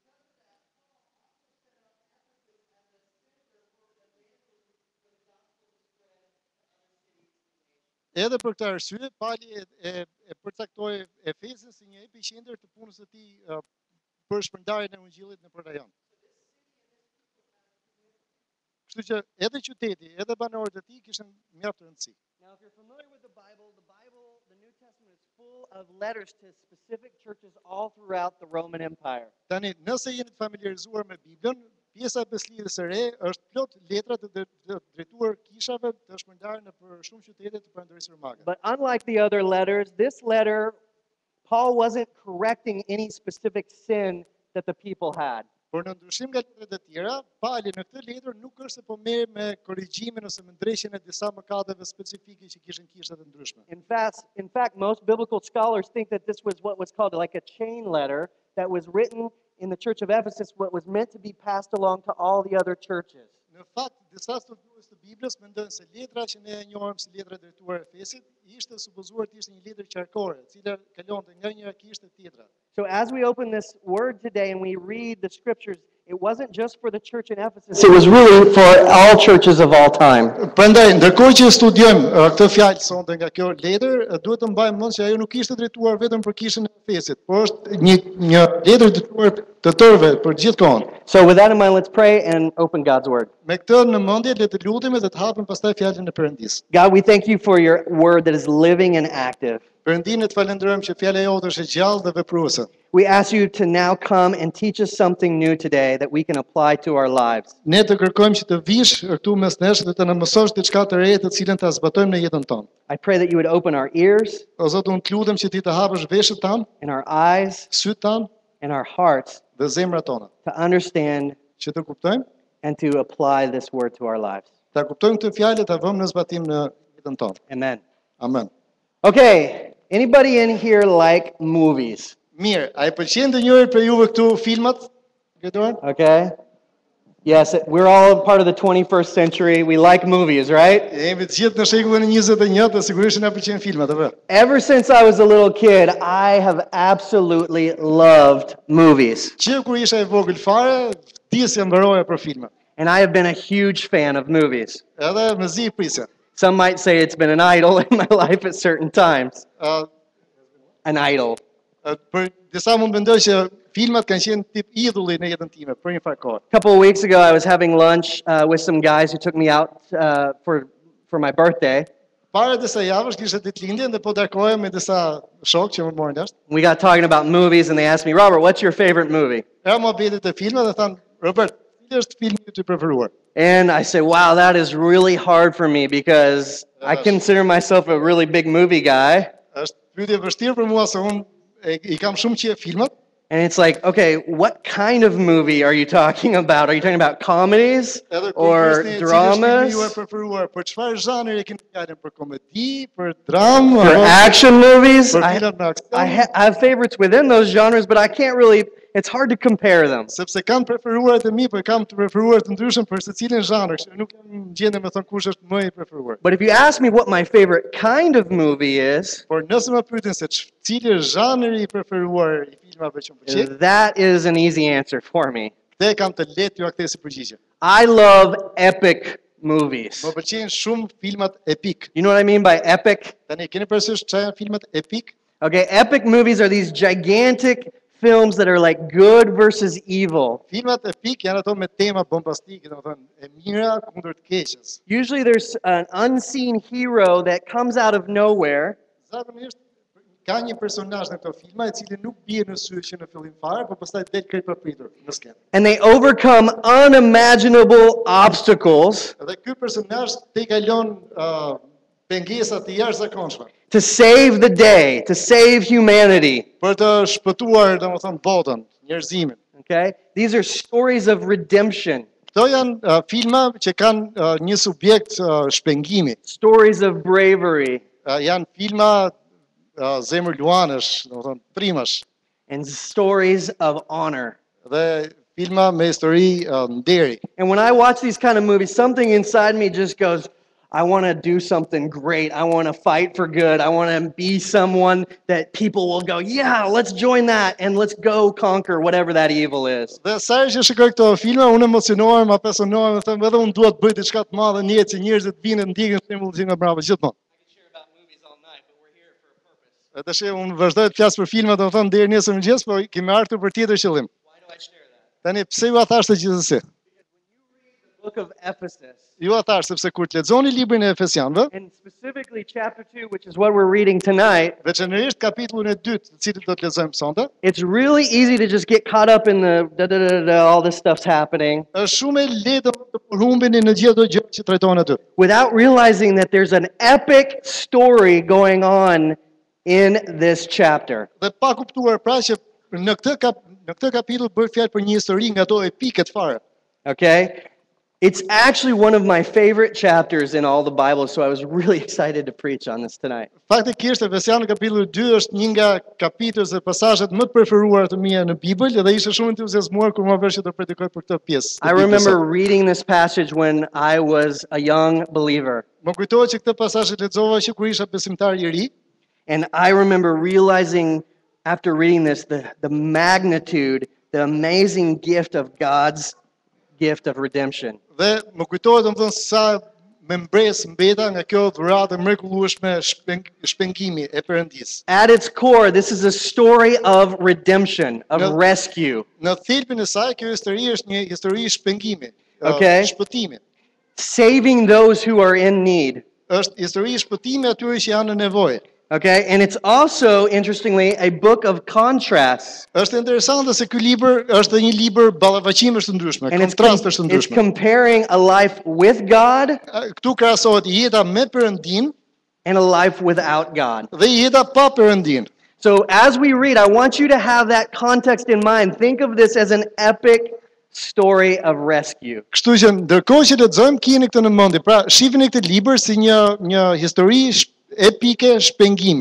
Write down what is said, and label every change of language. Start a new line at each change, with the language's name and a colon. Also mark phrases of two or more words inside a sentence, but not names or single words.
Albanian: Edhe për këtë arsye, Pali e përcaktoi Efesin si një epiqendër të punës së tij për shpërndarjen e Ungjillit nëpër rajon. Kështu që edhe qyteti, edhe banorët e tij kishin mjaft rëndësi.
English: Now, if you're familiar with the New Testament is full of letters to specific churches all throughout the Roman Empire.
Albanian: Tani, nëse jeni të familiarizuar me Biblën, pjesa e Beslidhjes së Re është plot letra të drejtuar kishave të shpërndarë nëpër shumë qytete të Perandorisë Romake.
English: But unlike the other letters, this letter, Paul wasn't correcting any specific sin that the people had.
Albanian: Por në ndryshim nga letrat e tjera, Pali në këtë letër nuk është se po merr me korrigjimin ose me ndreshjen e disa mëkateve specifike që kishin kishtet e ndryshme.
English: In fact, most biblical scholars think that this was what was called like a chain letter that was written in the church of Ephesus, what was meant to be passed along to all the other churches.
Albanian: Në fakt, disa studiozues të Biblës mendojnë se letra që ne e njohim si letra drejtuar Efesit ishte supozuar të ishte një letër qarkore, e cila kalonte nga një kishte tjetra.
English: So as we open this word today and we read the scriptures, it wasn't just for the church in Ephesus, it was really for all churches of all time.
Albanian: Prandaj, ndërkohë që studiojmë këtë fjalë sonte nga kjo letër, duhet të mbajmë mend se ajo nuk ishte drejtuar vetëm për kishën e Efesit, por është një letër drejtuar të tërëve për gjithkohën.
English: So with that in mind, let's pray and open God's word.
Albanian: Me këtë në mendje le të lutemi dhe të hapim pastaj fjalën e Perëndisë.
English: God, we thank you for your word that is living and active.
Albanian: Perëndinë të falenderojmë që fjala jote është e gjallë dhe vepruese.
English: We ask you to now come and teach us something new today that we can apply to our lives.
Albanian: Ne të kërkojmë që të vish këtu mes nesh dhe të na mësosh diçka të re të cilën ta zbatojmë në jetën tonë.
English: I pray that you would open our ears
Albanian: O Zot, unë të lutem që ti të hapësh veshët tanë,
English: and our eyes
Albanian: sytë tanë
English: and our hearts
Albanian: dhe zemrat tona,
English: to understand
Albanian: që të kuptojmë,
English: and to apply this word to our lives.
Albanian: ta kuptojmë këtë fjalë, ta vëmë në zbatim në jetën tonë.
English: Amen.
Albanian: Amen.
English: Okay, anybody in here like movies?
Albanian: Mirë, a i pëlqen të njëri për juve këtu filmat? Gëdorën?
English: Okay. Yes, we're all part of the 21st century. We like movies, right?
Albanian: Jemi të gjithë në shekullin e 21 dhe sigurisht na pëlqen filmat, apo?
English: Ever since I was a little kid, I have absolutely loved movies.
Albanian: Që kur isha i vogël fare, vdisja mbaroja për filma.
English: And I have been a huge fan of movies.
Albanian: Edhe me zi prisja.
English: Some might say it's been an idol in my life at certain times. An idol.
Albanian: Për disa mund mendoj që filmat kanë qenë tip idulli në jetën time për një farë kohë.
English: A couple of weeks ago, I was having lunch with some guys who took me out for my birthday.
Albanian: Para disa javësh kishte ditëlindjen dhe po takohem me disa shokë që më morën jashtë.
English: We got talking about movies and they asked me, Robert, what's your favorite movie?
Albanian: Era mohabetet e filmat dhe thanë, Robert, cili është filmi yt i preferuar?
English: And I said, wow, that is really hard for me because I consider myself a really big movie guy.
Albanian: Është pyetje e vështirë për mua se unë I kam shumë qejf filmat.
English: And it's like, okay, what kind of movie are you talking about? Are you talking about comedies or dramas?
Albanian: Për çfarë zhanri e keni fjalën, për komedi, për dramë,
English: For action movies?
Albanian: për
English: I
Albanian: filmat me aksion?
English: have favorites within those genres, but I can't really, it's hard to compare them.
Albanian: Sepse kam preferuarat e mi, por kam të preferuar të ndryshëm për secilin zhanër, që nuk jam gjendje me thënë kush është më I preferuar.
English: But if you ask me what my favorite kind of movie is,
Albanian: Por nëse më pyetin se cili është zhanri I preferuar I filmave që më pëlqejnë,
English: that is an easy answer for me.
Albanian: dhe kam të lehtë ju aktesi përgjigje.
English: I love epic movies.
Albanian: Më pëlqejnë shumë filmat epik.
English: You know what I mean by epic?
Albanian: Tani keni parasysh çfarë janë filmat epik?
English: Okay, epic movies are these gigantic films that are like good versus evil.
Albanian: Filmat epik janë ato me tema bombastike, domethënë e mira kundër të keqes.
English: Usually there's an unseen hero that comes out of nowhere
Albanian: Zakonisht ka një personazh në këto filma I cili nuk bie në sy që në fillim fare, por pastaj del krejt papritur në skenë.
English: and they overcome unimaginable obstacles
Albanian: Dhe ky personazh te kalon pengesa të jashtëzakonshme
English: to save the day, to save humanity.
Albanian: për të shpëtuar, domethënë, botën, njerëzimin.
English: Okay? These are stories of redemption,
Albanian: Këto janë filma që kanë një subjekt shpengimi.
English: stories of bravery,
Albanian: Janë filma zemër luanësh, domethënë primash,
English: and stories of honor.
Albanian: dhe filma me histori nderi.
English: And when I watch these kind of movies, something inside me just goes, I want to do something great. I want to fight for good. I want to be someone that people will go, yeah, let's join that and let's go conquer whatever that evil is.
Albanian: Dhe sa herë që shikoj këto filma, unë emocionohem, apesonohem, dhe them edhe unë dua të bëj diçka të madhe në jetë që njerëzit vinë ndjekin shembullin nga brava gjithmonë. Tash unë vazhdoj të flas për filma, domethënë deri nesër mëngjes, po kemi ardhur për tjetër qëllim. Tani pse ju a thashtë gjithsesi?
English: Book of Ephesus,
Albanian: Ju a thash sepse kur të lexoni librin e Efesianëve,
English: and specifically chapter 2, which is what we're reading tonight,
Albanian: veçanërisht kapitullin e 2, të cilin do të lexojmë sonte,
English: it's really easy to just get caught up in the all this stuff's happening
Albanian: është shumë e lehtë të përhumbeni në gjithë ato gjë që trajtohen aty,
English: without realizing that there's an epic story going on in this chapter.
Albanian: dhe pa kuptuar pra që në këtë kapitull bëhet fjalë për një histori nga ato epike të fare.
English: Okay? It's actually one of my favorite chapters in all the Bible, so I was really excited to preach on this tonight.
Albanian: Faktikisht Efesianë kapitulli 2 është një nga kapitujt dhe pasazhet më të preferuara të mia në Bibël dhe isha shumë entuziazmuar kur më vesh që të predikoj për këtë pjesë.
English: I remember reading this passage when I was a young believer,
Albanian: Më kujtohet që këtë pasazh e lexova që kur isha besimtar i ri,
English: and I remember realizing after reading this the magnitude, the amazing gift of God's gift of redemption.
Albanian: dhe më kujtohet domethënë sa me mbres mbeta nga kjo dhuratë e mrekullueshme shpengimi e Perëndis.
English: At its core, this is a story of redemption, of No. rescue,
Albanian: Në thelbin e saj kjo histori është një histori shpengimi,
English: Okay.
Albanian: shpëtimi.
English: saving those who are in need.
Albanian: Është histori shpëtimi atyre që janë në nevojë.
English: Okay, and it's also, interestingly, a book of contrasts.
Albanian: Është interesante se ky libër është një libër ballavaqimesh të ndryshme,
English: And
Albanian: kontrastesh të
English: it's
Albanian: ndryshme.
English: comparing a life with God
Albanian: Këtu krahasohet jeta me Perëndin
English: and a life without God.
Albanian: dhe jeta pa Perëndin.
English: So as we read, I want you to have that context in mind. Think of this as an epic story of rescue.
Albanian: Kështu që ndërkohë që lexojmë keni këtë në mendje. Pra, shihni këtë libër si një histori epike shpengimi.